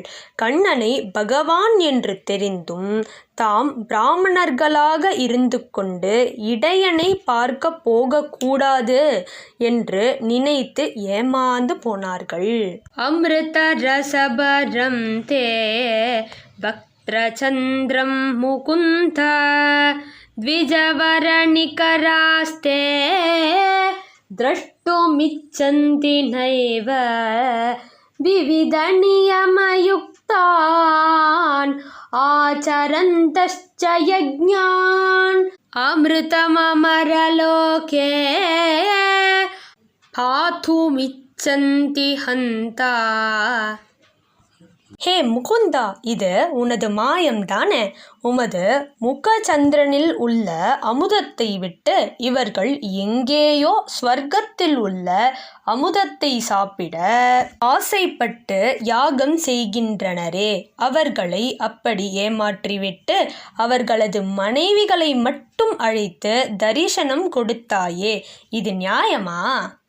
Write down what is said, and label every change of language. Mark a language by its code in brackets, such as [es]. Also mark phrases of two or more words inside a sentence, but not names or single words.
[ta] கண்ணனை பகவான் என்று தெரிந்தும் தாம் பிராமணர்களாக இருந்து கொண்டு இடையனை பார்க்க போகக்கூடாது என்று நினைத்து ஏமாந்து போனார்கள். [sa] अमृत रसभरं ते वक्त्रचन्द्रं मुकुन्द த்விஜவரணிகராஸ்தே द्रष्टुमिच्छन्ति नैव विविध नियमयुक्तान् आचरन्तश्च यज्ञान् अमृतममरलोके पातुमिच्छन्ति हन्ता. [ta] ஹே முகுந்தா, இது உனது மாயம்தானே? உமது முகச்சந்திரனில் உள்ள அமுதத்தை விட்டு இவர்கள் எங்கேயோ ஸ்வர்க்கத்தில் உள்ள அமுதத்தை சாப்பிட ஆசைப்பட்டு யாகம் செய்கின்றனரே, அவர்களை அப்படி ஏமாற்றிவிட்டு அவர்களது மனைவிகளை மட்டும் அழைத்து தரிசனம் கொடுத்தாயே, இது நியாயமா?